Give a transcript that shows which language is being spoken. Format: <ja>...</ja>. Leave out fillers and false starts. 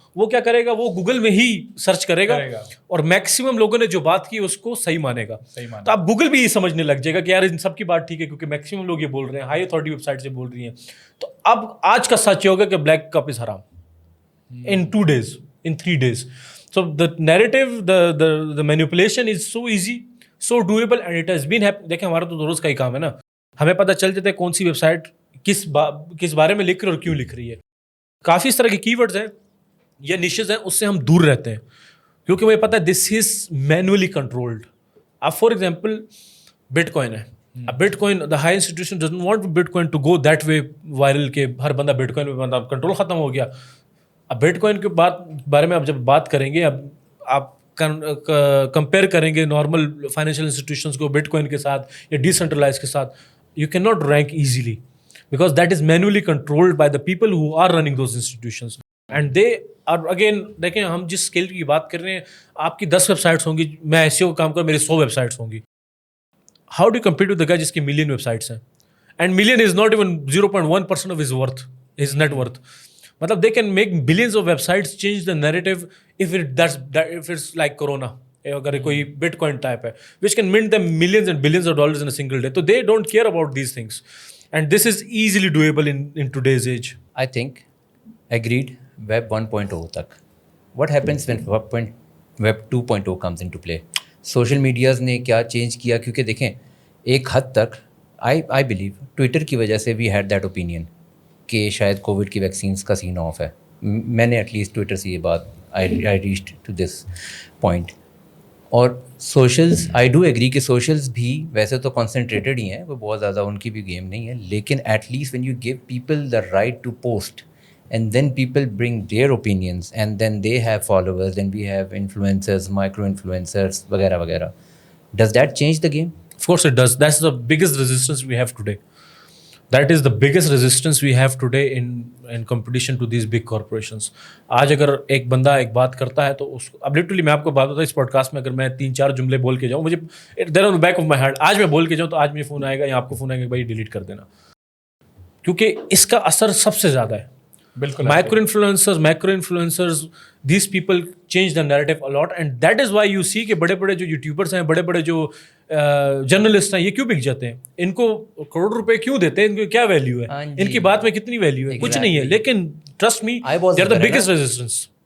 <ur>وہ کیا کرے گا, وہ گوگل میں ہی سرچ کرے گا, اور میکسیمم لوگوں نے جو بات کی اس کو صحیح مانے گا. تو آپ گوگل بھی یہ سمجھنے لگ جائے گا کہ یار ان سب کی بات ٹھیک ہے, کیونکہ میکسیمم لوگ یہ بول رہے ہیں, ہائی اتھارٹی ویب سائٹ سے بول رہی ہیں. تو اب آج کا سچ یہ ہوگا کہ بلیک کپ از حرام</ur> <en>in 2 days, in 3 days. So the narrative, the manipulation is so easy, so doable, and it has been happening.</en> <ur>دیکھیں ہمارا تو روز کا ہی کام ہے نا, ہمیں پتہ چل جاتا ہے کون سی ویب سائٹ کس بارے میں لکھ رہی ہے اور کیوں لکھ رہی ہے. کافی اس طرح کے کی ورڈز ہیں یا نیشز ہیں, اس سے ہم دور رہتے ہیں کیونکہ مجھے پتہ ہے</ur> <en>This is manually controlled.</en> <ur>آپ فار ایگزامپل بٹ کوائن ہے,</ur> <en>Bitcoin, the high institution doesn't want Bitcoin to go that way viral</en> <ur>کہ ہر بندہ Bitcoin پہ بندہ کنٹرول ختم ہو گیا. اب Bitcoin کے بارے میں اب جب بات کریں گے, اب آپ کمپیئر کریں گے نارمل فائنینشیل انسٹیٹیوشنس کو Bitcoin کے ساتھ یا ڈی سینٹرلائز کے ساتھ,</ur> <en>you cannot rank easily because that is manually controlled by the people who are running those institutions. And they are again,</en> <ur>دیکھیں ہم جس اسکیل کی بات کر رہے ہیں, آپ کی 10 ویب سائٹس ہوں گی, میں SEO کا کام کروں میری 100 ویب سائٹس ہوں گی.</ur> <en>How do you compete with the guy</en> <ur>جس کی ملین ویب سائٹس ہیں,</ur> <en>and million is not even 0.1% of his worth, his net worth. مطلب they can make billions of websites change the narrative if it's like corona,</en> <ur>اگر کوئی Bitcoin type ہے</ur> <en>which can mint them millions and billions of dollars in a single day. So they don't care about these things, and this is easily doable in today's age. I think agreed. Web 1.0 تک what happens when Web 2.0 comes into play?</en> <ur>Social medias نے کیا change کیا, کیونکہ دیکھیں ایک حد تک I believe Twitter کی وجہ سے</ur> <en>we had that opinion</en> <ur>کہ شاید کووڈ کی ویکسینس کا سین آف ہے. میں نے ایٹ لیسٹ ٹویٹر سے یہ بات</ur> <en>I reached to this point.</en> <ur>اور سوشلز آئی ڈو ایگری کہ سوشلز بھی ویسے تو کانسنٹریٹڈ ہی ہیں, وہ بہت زیادہ ان کی بھی گیم نہیں ہے,</ur> <en>لیکن at least when you give people the right to post and then people bring their opinions and then they have followers, then we have influencers, micro influencers vagara vagara. Does that change the game? Of course it does. That's the biggest resistance we have today. That is the biggest resistance we have today in competition to these big corporations.</en> <ur>آج اگر ایک بندہ ایک بات کرتا ہے تو اس کو, اب لٹرلی میں آپ کو بات بتاؤں, اس پوڈ کاسٹ میں اگر میں 3-4 جملے بول کے جاؤں, مجھے</ur> <en>there on back of my head,</en> <ur>آج میں بول کے جاؤں تو آج مجھے فون آئے گا یا آپ کو فون آئے گا, بھائی ڈیلیٹ کر دینا, کیونکہ اس کا اثر سب سے زیادہ ہے. بالکل</ur> <en>micro influencers these people change the narrative a lot, and that is why you see</en> <ur>کہ بڑے بڑے جو یوٹیوبرس ہیں, بڑے بڑے جو جرنلسٹ ہیں, یہ کیوں بک جاتے ہیں, ان کو کروڑ روپے کیوں دیتے ہیں, ان کو کیا ویلیو ہے, ان کی بات میں کتنی ویلیو ہے, کچھ نہیں ہے. لیکن</ur> <en>Trust me they are the biggest resistance.</en>